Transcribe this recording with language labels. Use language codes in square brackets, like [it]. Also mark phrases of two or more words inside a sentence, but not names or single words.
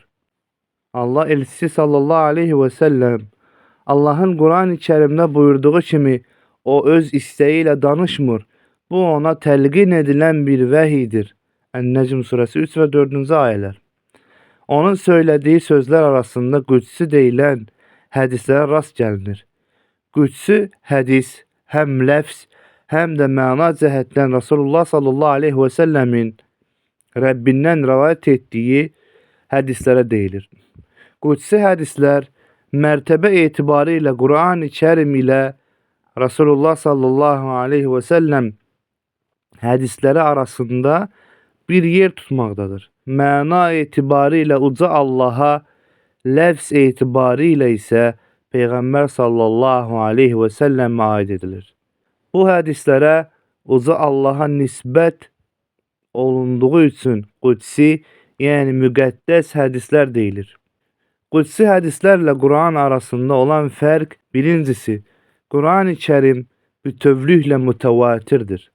[az] Allah elçisi [ar] صلى الله عليه وسلم [az] Allah'ın Kur'an-ı Kerim'de buyurduğu kimi o öz isteğiyle danışmır. Bu ona telqin edilen bir vehiydir. En-Necm suresi 3 ve 4. ayetler. Onun söylediği sözler arasında qudsi deyilən hədislərə rast gəlinir. Qudsi hədis hem lefz hem de mana cəhətdən Resulullah [ar] صلى الله عليه وسلم [az] Rabbindən rivayet ettiği hədislərə deyilir. Qudsi hədislər mərtəbə etibarıyla Kur'an-ı Kerim ile Resulullah [ar] صلى الله عليه وسلم [az] hədisləri arasında bir yer tutmaqdadır. Məna etibarıyla uca Allah'a, lefz etibarıyla ise Peygamber [ar] صلى الله عليه وسلم [az] aid edilir. Bu hədislərə uca Allah'a nisbət olunduğu üçün qudsi, yani müqəddəs hədislər deyilir. Qudsi hədislərlə Kur'an arasında olan fərq birincisi, Kur'an-ı Kerim bütövlüklə mütəvatirdir.